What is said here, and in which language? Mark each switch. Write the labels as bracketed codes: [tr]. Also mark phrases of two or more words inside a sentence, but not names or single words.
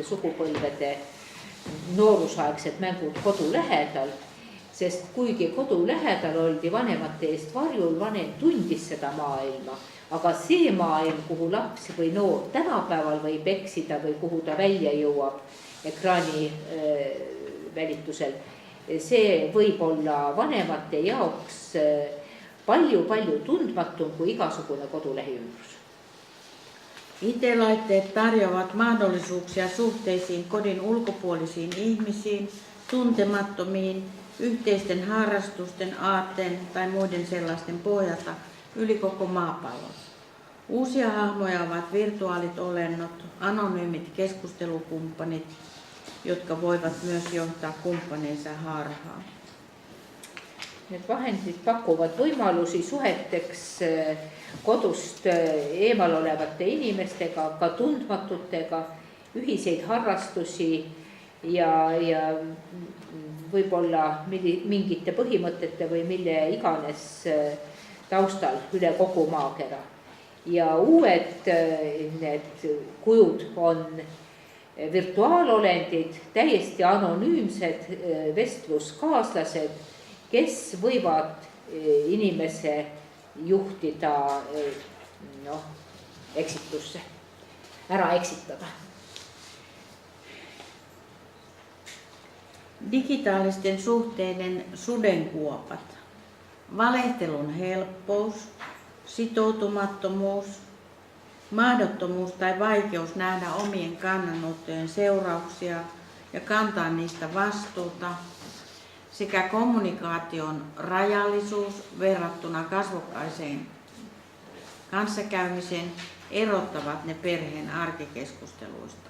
[et] sugupõlvede noorusaegsed mängud kodu lähedal, sest kuigi kodu lähedal oldi vanemate eest varjul, vanem tundis seda maailma, aga see maailm, kuhu laps või noor tänapäeval võib eksida või kuhu ta välja jõuab ekraani välitusel, see võib olla vanemate jaoks palju tundmatum kui igasugune kodulähiümbrus. [fi] IT-laitteet tarjoavat mahdollisuuksia suhteisiin kodin ulkopuolisiin ihmisiin, tuntemattomiin, yhteisten harrastusten, aatteen tai muiden sellaisten pohjalta yli koko maapallon. Uusia hahmoja ovat virtuaalit olennot, anonyymit keskustelukumppanit, jotka voivat myös johtaa kumppaneensa harhaan. [et] Need vahendid pakuvad võimalusi suheteks kodust eemal olevate inimestega, ka tundmatutega, ühiseid harrastusi ja võib-olla mingite põhimõtete või mille iganes taustal üle kogu maakera. Ja uued need kujud on virtuaalolendid, täiesti anonüümsed vestluskaaslased, kes võivad inimese juhtida eksitusse, ära eksitada. [fi] Digitaalisten suhteiden sudenkuopat, valehtelun helppous, sitoutumattomuus, mahdottomuus tai vaikeus nähdä omien kannanottojen seurauksia ja kantaa niistä vastuuta, sekä kommunikaation rajallisuus verrattuna kasvokkaiseen kanssakäymiseen erottavat ne perheen arkikeskusteluista.